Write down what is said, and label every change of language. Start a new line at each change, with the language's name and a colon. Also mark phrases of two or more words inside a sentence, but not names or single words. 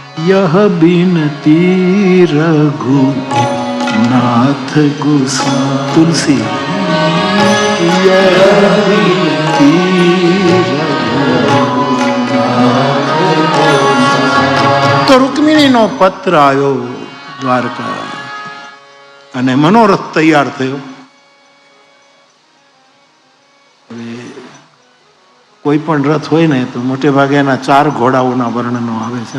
Awadhi: यह बिनती रघु नाथ गोसाई। तुलसी यह बिनती
Gujarati: તો રૂકમિણીનો પત્ર આવ્યો દ્વારકા અને મનોરથ તૈયાર થયો. હવે કોઈ પણ રથ હોય ને તો મોટે ભાગે એના 4 ઘોડાઓના વર્ણનો આવે છે.